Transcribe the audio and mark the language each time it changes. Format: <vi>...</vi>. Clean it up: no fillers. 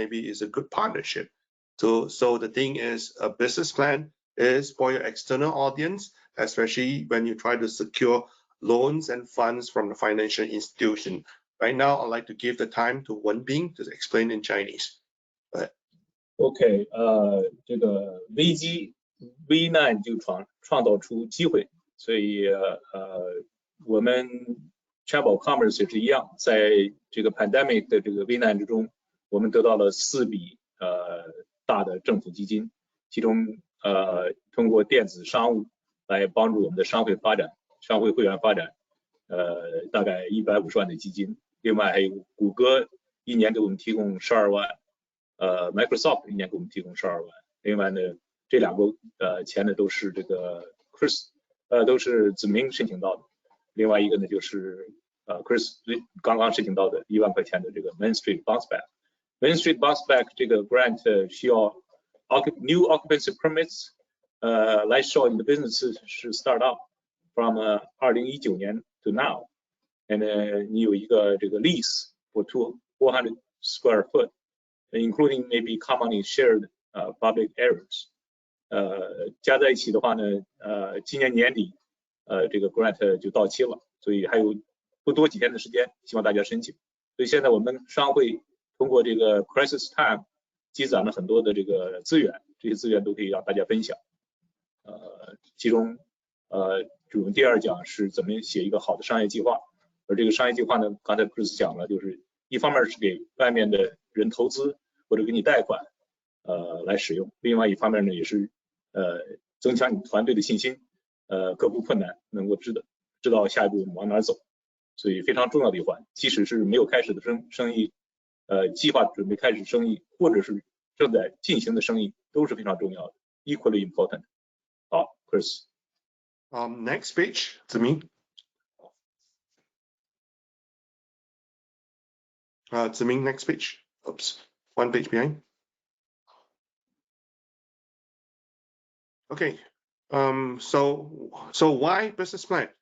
<en>Maybe it's a good partnership. So the thing is, a business plan is for your external audience, especially when you try to secure loans and funds from the financial institution. Right now, I'd like to give the time to Wenbin to explain in Chinese.</en> <zh>OK， 这个危难就创造出机会，所以我们 Chamber of Commerce 也是一样，在这个 pandemic 的这个危难之中，我们得到了4笔大的政府基金，其中通过电子商务来帮助我们的商会发展、商会会员发展，大概150万的基金。另外还有谷歌1年给我们提供12万 Microsoft 一年给我们提供12万。另外呢，这2个钱呢都是这个 Chris 都是子明申请到的。另外一个呢就是Chris 刚刚申请到的1万块钱的这个 Main Street Bounce Back。Main Street Bounce Back 这个 grant 需要</zh> <en>new occupancy permits</en> <zh>来 show 你的 business 是</zh> <en>start up from</en> <zh>2019年</zh> <en>to now。 and</en> <zh>你有一个这个</zh> <en>lease for 400 square foot, including maybe commonly shared public areas.</en> <zh>加在一起的话呢，今年年底这个 grant 就到期了，所以还有不多几天的时间，希望大家申请。所以现在我们商会通过这个</zh> <en>crisis time</en> <zh>积攒了很多的这个资源，这些资源都可以让大家分享。其中我们第2讲是怎么写一个好的商业计划。而这个商业计划呢，刚才 Chris 讲了，就是一方面是给外面的人投资或者给你贷款来使用，另外一方面呢也是增强你团队的信心，克服困难，能够知道下一步往哪走，所以非常重要的一环。即使是没有开始的生意，计划准备开始生意，或者是正在进行的生意，都是非常重要的 ，</zh> <en>equally important。</en> <zh>好 ，Chris。</zh> <en>Next page， 子明。子明 next page. Oops, one page behind. Okay. So why business plan?</en>